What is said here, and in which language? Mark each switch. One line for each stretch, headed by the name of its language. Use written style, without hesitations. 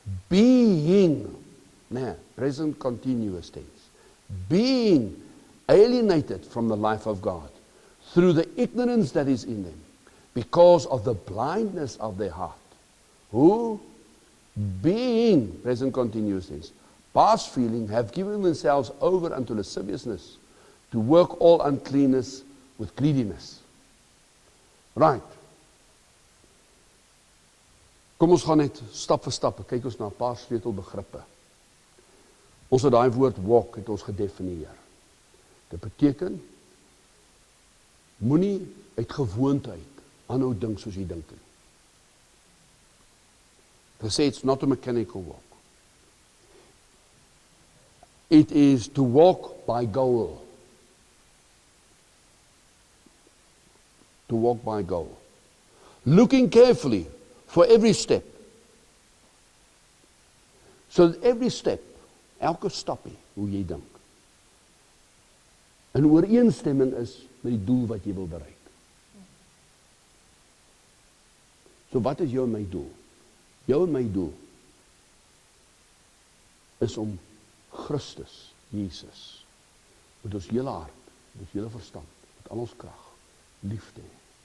English: being, present continuous tense, being alienated from the life of God, through the ignorance that is in them, because of the blindness of their heart, who, being, present continuous tense, past feeling, have given themselves over unto lasciviousness, to work all uncleanness with greediness. Right.
Afrikaans: Kom ons gaan net stap vir stap, kyk ons na 'n paar sleutelbegrippe. Ons het daai woord walk, het ons gedefinieer. Dit beteken, moenie uit gewoonte uit aanhou dink soos jy dink nie.
English: They say it's not a mechanical walk. It is to walk by goal. To walk by goal. Looking carefully for every step.
Afrikaans: So that every step, elke stappie, hoe jy dink, in ooreenstemming is met die doel wat jy wil bereik. So wat is jou en my doel? Jou en my doel is om Christus, Jesus, met ons hele hart, met ons hele verstand, met al ons krag, lief te hê.